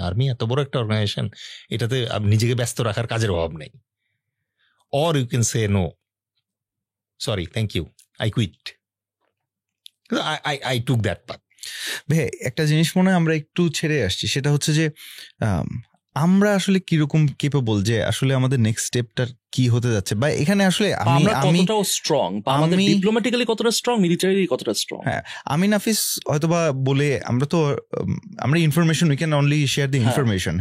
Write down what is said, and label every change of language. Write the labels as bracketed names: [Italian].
[Bangla] Army এত বড় একটা অর্গানাইজেশন, এটাতে নিজেকে ব্যস্ত রাখার কাজের অভাব নেই। [English] Or you can say no, sorry, thank you, I quit. I took that path. [Bangla] ভাই একটা জিনিস মনে হয় আমরা একটু ছেড়ে আসছি, সেটা হচ্ছে যে আমরা আসলে কিরকম কেপেবল, যে আসলে আমাদের নেক্সট স্টেপটা কি হতে যাচ্ছে, বা এখানে আসলে আমরা কতটা স্ট্রং, বা আমাদের ডিপ্লোম্যাটিক্যালি কতটা স্ট্রং, মিলিটারি কতটা স্ট্রং। হ্যাঁ, আমি নাফিস হয়তোবা বলে আমরা information, [English] We can only share the information.